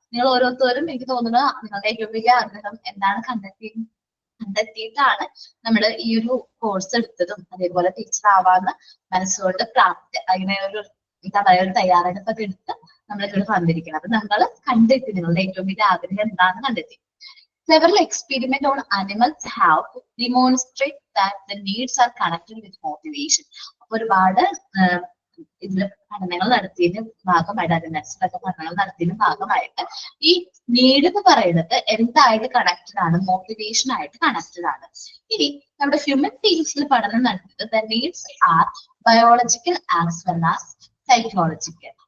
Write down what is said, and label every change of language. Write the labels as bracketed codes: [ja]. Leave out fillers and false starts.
[ml] നിങ്ങൾ ഓരോരുത്തരും എനിക്ക് തോന്നുന്നത് നിങ്ങളുടെ ഏറ്റവും വലിയ ആഗ്രഹം എന്താണ് കണ്ടെത്തിയിട്ടാണ് നമ്മൾ ഈ ഒരു കോഴ്സ് എടുത്തതും അതേപോലെ ടീച്ചർ ആവാന്ന് മനസ്സുകൊണ്ട് പ്രാപ്തി അങ്ങനെ ഒരു എന്താ പറയുക, ഒരു തയ്യാറെടുപ്പൊക്കെ എടുത്ത് നമ്മളിവിടെ വന്നിരിക്കണം. അപ്പൊ നമ്മൾ കണ്ടെത്തി നിങ്ങളുടെ ഏറ്റവും വലിയ ആഗ്രഹം എന്താണെന്ന് കണ്ടെത്തി. [en] Several experiments on animals have demonstrated that the needs are connected with motivation. [ml] ഒരുപാട് ഇതില് പഠനങ്ങൾ നടത്തിയതിന്റെ ഭാഗമായിട്ട്, അതിനൊക്കെ പഠനങ്ങൾ നടത്തിയതിന്റെ ഭാഗമായിട്ട് ഈ നീഡ് എന്ന് പറയുന്നത് എന്തായിട്ട് കണക്റ്റഡ് ആണ്, മോട്ടിവേഷൻ ആയിട്ട് കണക്റ്റഡ് ആണ്. ഇനി നമ്മുടെ ഹ്യൂമൻ ബീങ്സിൽ പഠനം നടത്തിയത് [en] The needs are biological as well as psychological.